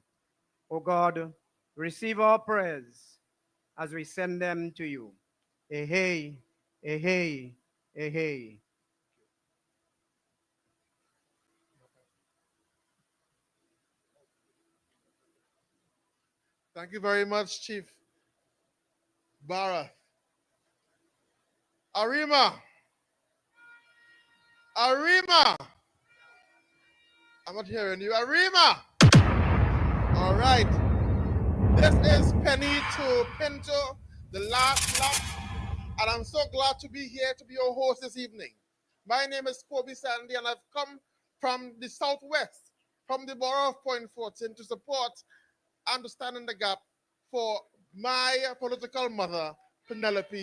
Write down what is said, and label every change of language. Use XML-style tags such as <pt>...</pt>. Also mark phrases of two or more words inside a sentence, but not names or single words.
<en>O God, receive our prayers as we send them to you. Ehe, ehe, ehe. Thank you very much, Chief Barra. Arima. Arima. I'm not hearing you. Arima. All right. This is Penny to Pinto, the last lap. And I'm so glad to be here to be your host this evening. My name is Kobe Sandy, and I've come from the southwest, from the borough of Point Fortin, to support and to stand in the gap for my political mother, Penelope.</en>